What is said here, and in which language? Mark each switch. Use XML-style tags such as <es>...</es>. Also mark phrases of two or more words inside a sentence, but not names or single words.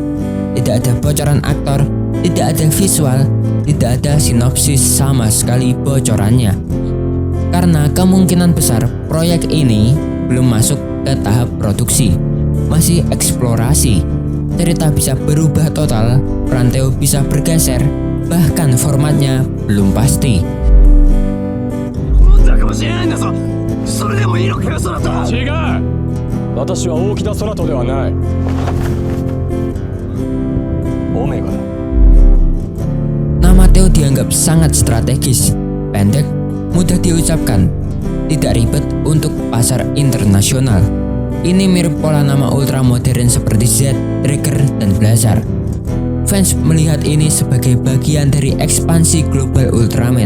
<id>Tidak ada bocoran aktor, tidak ada visual, tidak ada sinopsis sama sekali bocorannya. Karena kemungkinan besar proyek ini belum masuk ke tahap produksi, masih eksplorasi. Cerita bisa berubah total, peran Theo bisa bergeser, bahkan formatnya belum pasti.</id> <ja>違う。私は大木田空人ではない。オメガだ。</ja> <id>Nama Theo dianggap sangat strategis, pendek, mudah diucapkan, tidak ribet untuk pasar internasional. Ini mirip pola nama ultra modern seperti Z, Trigger, dan Blazar. Fans melihat ini sebagai bagian dari ekspansi global Ultraman.</id>